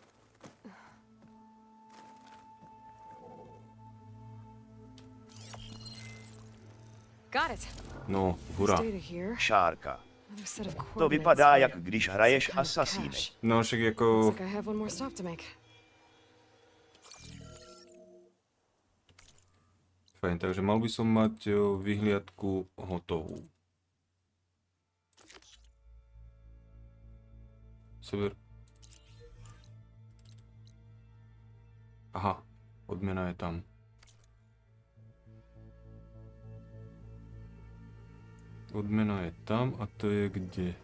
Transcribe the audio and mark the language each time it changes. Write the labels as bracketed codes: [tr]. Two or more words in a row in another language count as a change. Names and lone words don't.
[sk] No, hurá. Shaarka. [cs] To vypadá, jak když hraješ asasíny. [sk] No, však jako... Fajn, takže mal by som mať vyhliadku hotovú. Sever. Aha, odmena je tam. Odmena je tam a to je kde?